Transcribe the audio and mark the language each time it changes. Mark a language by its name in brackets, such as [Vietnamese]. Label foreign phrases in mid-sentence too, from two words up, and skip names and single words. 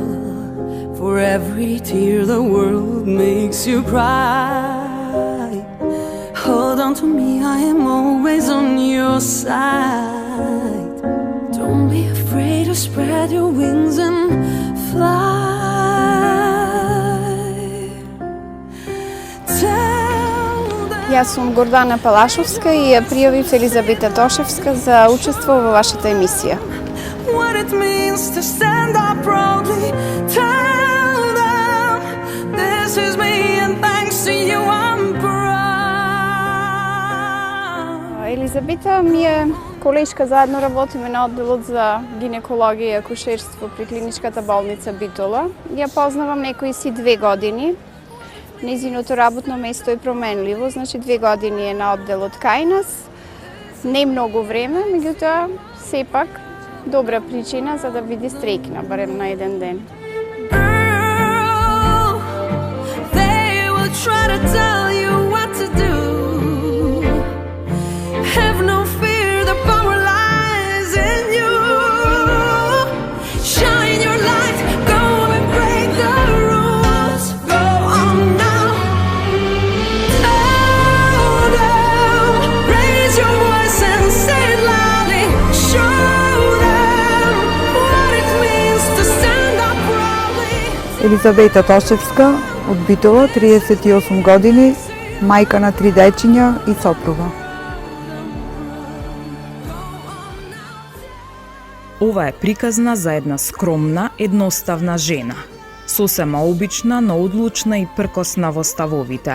[English] For every tear the world makes you cry, hold on to me, I am always on your side. Don't be afraid to spread your wings and fly. [Macedonian] Јас сум Гордана Палашовска и ја пријавив Елизабета Тошевска за учество во вашата емисија. [English] What it means to stand up proudly, tell them this is me and thanks to you I'm proud. [Macedonian] Елизабета ми е колешка, заедно работиме на одделот за гинекологија и акушерство при клиничката болница Битола. Ја познавам некои си 2 години. Незиното работно место е променливо, значи 2 години е на одделот кај нас. Не многу време, меѓутоа сепак добра причина за да биде стрекна, барем на еден ден. [English] Girl, they will try to tell you what to do. Have no fear, the power lies in you. Shine your light, go and break the rules. Go on now. Tell them, raise your voice and say it loudly. Show them what it means to stand up proudly. [Macedonian] Елизабета Тошевска од Битола, 38 години, мајка на 3 дечиња и сопруга. Ова е приказна за една скромна, едноставна жена. Сосема обична, но одлучна и пркосна во ставовите.